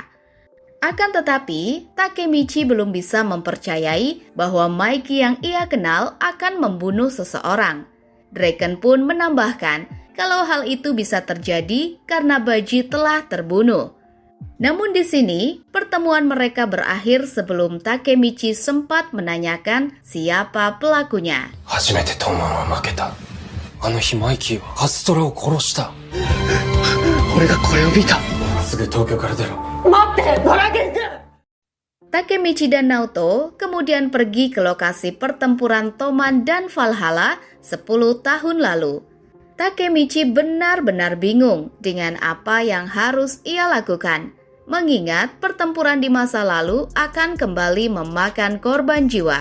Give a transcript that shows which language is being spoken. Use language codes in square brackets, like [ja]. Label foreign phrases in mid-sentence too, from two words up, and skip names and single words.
[id] Akan tetapi, Takemichi belum bisa mempercayai bahwa Maiki yang ia kenal akan membunuh seseorang. Draken pun menambahkan kalau hal itu bisa terjadi karena Baji telah terbunuh. Namun di sini, pertemuan mereka berakhir sebelum Takemichi sempat menanyakan siapa pelakunya. [ja] 初めてトーマンは負けた。あの日マイキーはカストラを殺した。俺がこれを見た。すぐ東京から出ろ。待って、ドラケン君。 [id] Takemichi dan Naoto kemudian pergi ke lokasi pertempuran Toman dan Valhalla 10 tahun lalu. Takemichi benar-benar bingung dengan apa yang harus ia lakukan, mengingat pertempuran di masa lalu akan kembali memakan korban jiwa.